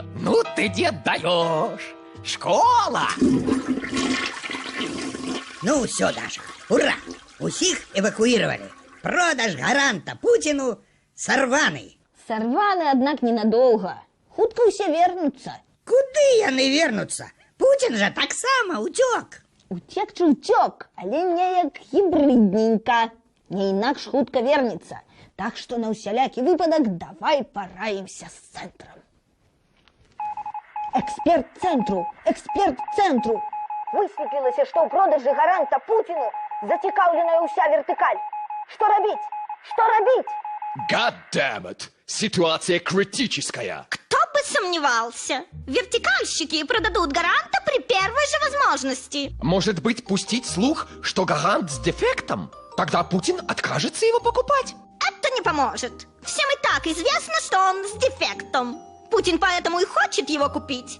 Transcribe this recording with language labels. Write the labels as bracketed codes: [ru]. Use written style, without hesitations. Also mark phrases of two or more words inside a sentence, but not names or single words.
[ru] Ну ты, дед, даешь. Школа! Ну все, Даша, ура! Усіх эвакуировали. Продаж гаранта Путину сорваны. Сорваны, однако, ненадолго. Хутко все вернутся. [be] Куды яны вернутся? Путин же так само утек. Уцекчы ўцёк, але неяк гібрыдненька. Не інакш хутка вернецца. Так што на ўсялякі выпадак давай параімся з цэнтрам. Эксперт цэнтру. Высветлілася, што ў продажы гаранта Пуціну зацікаўленая ўся вертыкаль. Што рабіць? [en] God damn it! [ru] Ситуация критическая. Кто бы сомневался. Вертикальщики продадут гаранта при первой же возможности. Может быть, пустить слух, что гарант с дефектом? Тогда Путин откажется его покупать. Это не поможет. Всем и так известно, что он с дефектом. Путин поэтому и хочет его купить.